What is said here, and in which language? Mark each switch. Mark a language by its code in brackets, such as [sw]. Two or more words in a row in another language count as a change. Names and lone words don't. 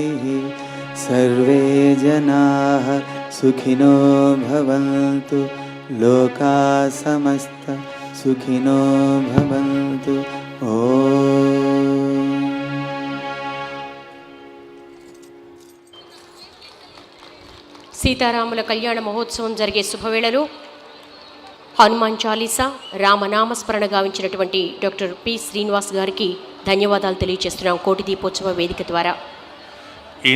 [sa] सर्वे जनाः सुखिनो भवन्तु लोका समस्त सुखिनो भवन्तु. ओम. [te] సీతారాముల కళ్యాణ మహోత్సవం జరిగే శుభవేళలో హనుమాన్ చాలీసా రామనామస్మరణ గావించినటువంటి డాక్టర్ పి శ్రీనివాస్ గారికి ధన్యవాదాలు తెలియజేస్తున్నాం కోటి దీపోత్సవ వేదిక ద్వారా.